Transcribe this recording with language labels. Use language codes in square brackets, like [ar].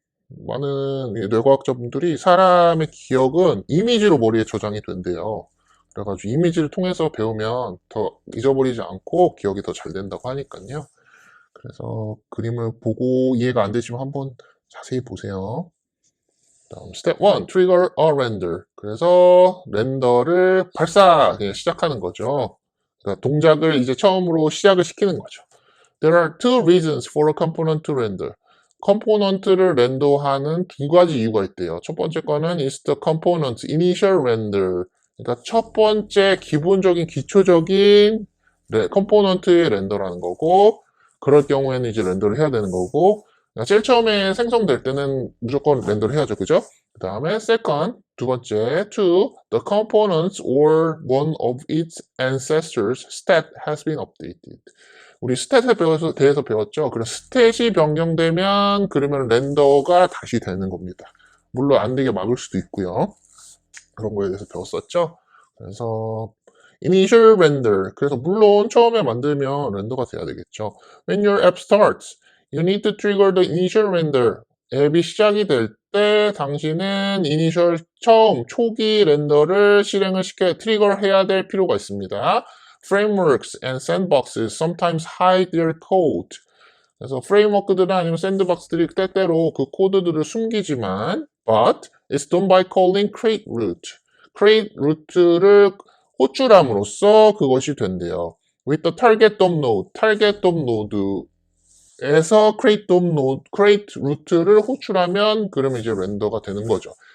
[ko] 많은 뇌과학자분들이 사람의 기억은 이미지로 머리에 저장이 된대요. 그래가지고 이미지를 통해서 배우면 더 잊어버리지 않고 기억이 더 잘 된다고 하니까요. 그래서 그림을 보고 이해가 안 되시면 한번 자세히 보세요. [en] 다음 스텝 1, trigger a render. [ko] 그래서 렌더를 발사 그냥 시작하는 거죠. 그러니까 동작을 이제 처음으로 시작을 시키는 거죠. [en] There are two reasons for a component to render. [ko] 컴포넌트를 렌더하는 두 가지 이유가 있대요. 첫 번째 거는 [en] is the component initial render. [ko] 그러니까 첫 번째 기본적인 기초적인 컴포넌트의 렌더라는 거고, 그럴 경우에는 이제 렌더를 해야 되는 거고, 그러니까 제일 처음에 생성될 때는 무조건 렌더를 해야죠, 그죠? 그 다음에 [en] second, [ko] 두 번째, [en] two, the components or one of its ancestors stat has been updated. [ko] 우리 스탯에 대해서 배웠죠. 그래서 스탯이 변경되면 그러면 렌더가 다시 되는 겁니다. 물론 안 되게 막을 수도 있고요. 그런 거에 대해서 배웠었죠. 그래서 initial render. 그래서 물론 처음에 만들면 렌더가 돼야 되겠죠. [en] When your app starts, you need to trigger the initial render. [ko] 앱이 시작이 될 때 당신은 initial 처음 초기 렌더를 실행을 트리거 해야 될 필요가 있습니다. [en] Frameworks and sandboxes sometimes hide their code. [ko] 그래서 프레임워크들은 아니면 샌드박스들이 때때로 그 코드들을 숨기지만 [en] but it's done by calling create root. [ko] create root를 호출함으로써 그것이 된대요. [en] with the target DOM node. target DOM node에서 create DOM node, create root를 [ko] 호출하면 그러면 이제 렌더가 되는 거죠.